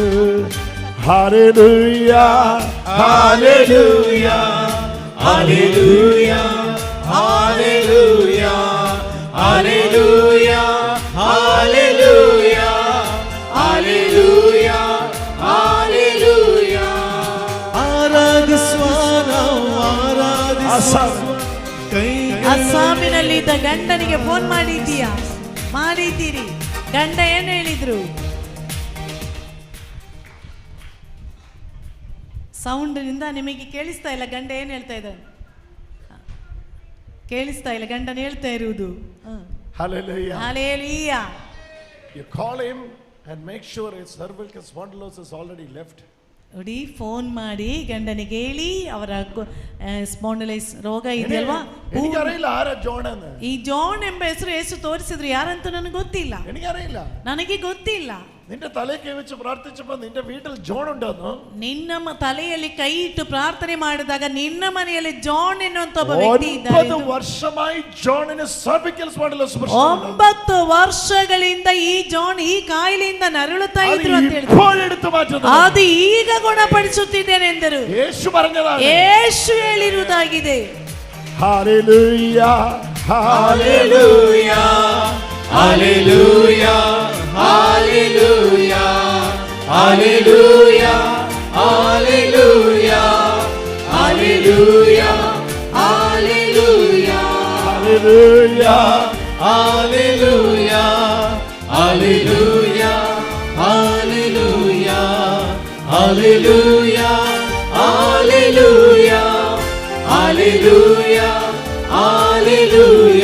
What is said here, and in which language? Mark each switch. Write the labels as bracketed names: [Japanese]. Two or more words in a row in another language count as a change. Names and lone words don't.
[Malayalam] ഹല്ലേലൂയ ഹല്ലേലൂയ ഹല്ലേലൂയ ഹല്ലേലൂയ ഹല്ലേലൂയ ഹല്ലേലൂയ ഹല്ലേലൂയ ഹല്ലേലൂയ. [Kannada] ಅಸ್ಸಾಮಿನಲ್ಲಿದ್ದ ಗಂಡನಿಗೆ ಫೋನ್ ಮಾಡಿದ್ದೀಯಾ? ಮಾಡಿದ್ದೀರಿ. ಗಂಡ ಏನು ಹೇಳಿದ್ರು? ಸೌಂಡ್ನಿಂದ ನಿಮಗೆ ಕೇಳಿಸ್ತಾ ಇಲ್ಲ ಗಂಡ ಏನು ಹೇಳ್ತಾ ಇದ್ದಾನೆ? ಕೇಳಿಸ್ತಾ ಇಲ್ಲ ಗಂಡನ ಹೇಳ್ತಾ ಇರುವುದು. [English] Hallelujah. Hallelujah. You call him and make sure his cervical spondylosis is already left. [Kannada] ನೋಡಿ, ಫೋನ್ ಮಾಡಿ ಗಂಡನಿಗೆ ಹೇಳಿ ಅವರ ಸ್ಪಾಂಡಿಲೈಸ್ ರೋಗ ಇದೆಯಲ್ವಾ. ಈ ಜಾನ್ ಎಂಬ ಹೆಸರು ಯೇಸು ತೋರಿಸಿದ್ರು, ಯಾರಂತ ನನಗೆ ಗೊತ್ತಿಲ್ಲ. ನನಗೆ ಗೊತ್ತಿಲ್ಲ. [Malayalam] നിന്റെ തലയിൽ കൈ വെച്ച് പ്രാർത്ഥിച്ചപ്പോൾ നിന്റെ വീട്ടിൽ ജോൺ ഉണ്ടെന്നോ? [Kannada] ನಿನ್ನ ತಲೆಯಲ್ಲಿ ಕೈ ಇಟ್ಟು ಪ್ರಾರ್ಥನೆ ಮಾಡಿದಾಗ ನಿನ್ನ ಮನೆಯಲ್ಲಿ ಜಾನ್ ಎನ್ನುವಂತ ಒಬ್ಬ ವ್ಯಕ್ತಿ ಇದ್ದಾರೆ. [Malayalam] 9 ವರ್ಷമായി ജോണിന് [English] cervical spondylosis [Malayalam] പ്രശ്നം. [Kannada] 9 ವರ್ಷಗಳಿಂದ ಈ ಜಾನ್ ಈ ಕಾಯಿಲೆಯಿಂದ ನರಳುತ್ತಾ ಇದ್ರು ಅಂತ ಹೇಳಿದ್ರು. ಅದು ಈಗ ಗುಣಪಡಿಸುತ್ತಿದ್ದೇನೆ ಎಂದರು. [Malayalam] ಯೇಸು പറഞ്ഞതാണ്. [Kannada] ಯೇಸು ಹೇಳಿರುವುದಾಗಿದೆ. [Malayalam] ഹല്ലേലൂയ ഹല്ലേലൂയ ഹല്ലേലൂയ ഹല്ലേലൂയ ഹല്ലേലൂയ ഹല്ലേലൂയ ഹല്ലേലൂയ ഹല്ലേലൂയ ഹല്ലേലൂയ ഹല്ലേലൂയ ഹല്ലേലൂയ ഹല്ലേലൂയ ഹല്ലേലൂയ ഹല്ലേലൂയ ഹല്ലേലൂയ ഹല്ലേലൂയ.